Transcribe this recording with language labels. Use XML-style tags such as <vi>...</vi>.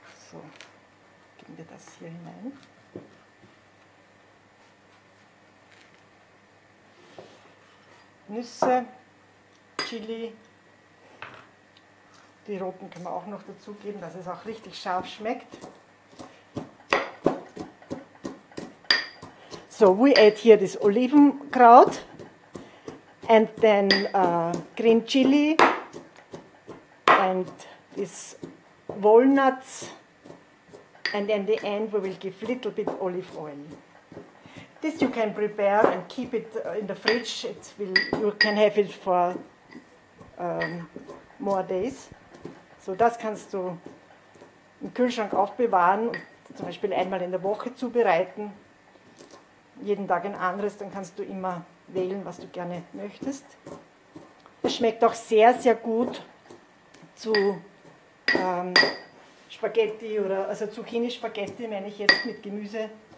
<de>So, geben wir das hier hinein. Nüsse, Chili, die roten können wir auch noch dazu geben, dass es auch richtig scharf schmeckt.</de> <en>So, we add here this Olivenkraut and then green chili and this walnuts, and in the end we will give a little bit olive oil. This you can prepare and keep it in the fridge. It will, you can have it for more days.</en> <de>So das kannst du im Kühlschrank aufbewahren und zum Beispiel einmal in der Woche zubereiten. Jeden Tag ein anderes, dann kannst du immer wählen, was du gerne möchtest. Es schmeckt auch sehr, sehr gut zu Spaghetti oder also Zucchini-Spaghetti, meine ich jetzt mit Gemüse.</de>